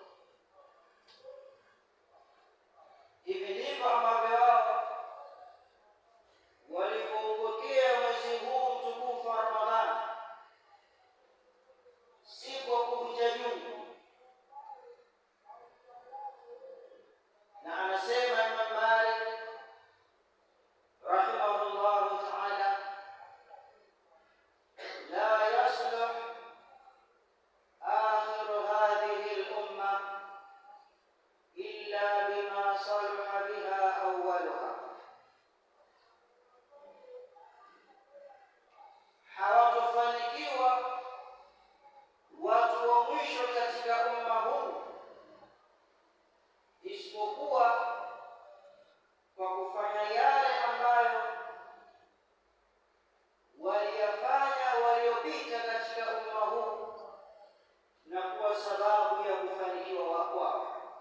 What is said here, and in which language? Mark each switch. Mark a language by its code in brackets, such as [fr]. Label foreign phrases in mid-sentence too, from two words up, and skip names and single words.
[sw] Hivi ndivyo ambavyo wao walipopokea mwezi huu mtukufu wa Ramadhani, si kwa kuvunja jungu. Na anasema [ar] Imam Malik رحمه الله تعالى، لا يصلح آخر هذه الأمة إلا بما صلح بها أولها. [sw] hawatofanikiwa watu wa mwisho katika umma huu, isipokuwa kwa kufanya yale ambayo waliyafanya waliopita katika umma huu na kuwa sababu ya kufanikiwa kwao.